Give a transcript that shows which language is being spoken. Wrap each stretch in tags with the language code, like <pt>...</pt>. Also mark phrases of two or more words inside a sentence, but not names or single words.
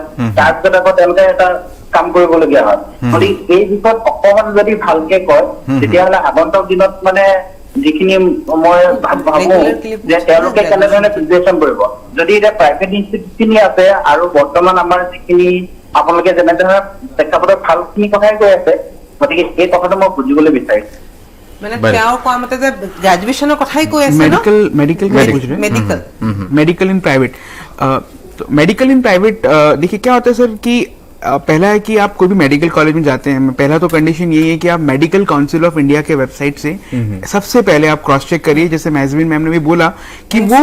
<as>তাৰপিছত আকৌ তেওঁলোকে এটা কাম কৰিবলগীয়া হয়। গতিকে এই বিষয়ত অকমান যদি ভালকে কয় তেতিয়াহ'লে আগন্তুক দিনত মানে যিখিনি মই ভাবো যে তেওঁলোকে কেনেধৰণে প্ৰিপেৰেশ্যন কৰিব। যদি এতিয়া প্ৰাইভেট ইনষ্টিটিউট খিনি আছে আৰু বৰ্তমান আমাৰ যিখিনি আপোনালোকে যেনেধৰণে প্ৰেক্ষাপটত ভালখিনি কথাই কৈ আছে, গতিকে এই কথাটো মই বুজিবলৈ বিচাৰিছো। মানে তেওঁ কোৱা মতে যে গ্ৰেজুৱেশ্যনৰ কথাই কৈ আছে।</as> <en>medical in private.</en> <hi>तो</hi> <en>medical in private</en> <hi>देखिए क्या होता है सर कि पहला है कि आप कोई भी</hi> <en>medical college</en> <hi>में जाते हैं, पहला तो कंडीशन यही है कि आप मेडिकल काउंसिल ऑफ इंडिया के वेबसाइट से सबसे पहले आप</hi> <en>cross check</en> <hi>करिए, जैसे मैजविन मैम ने भी बोला कि वो</hi>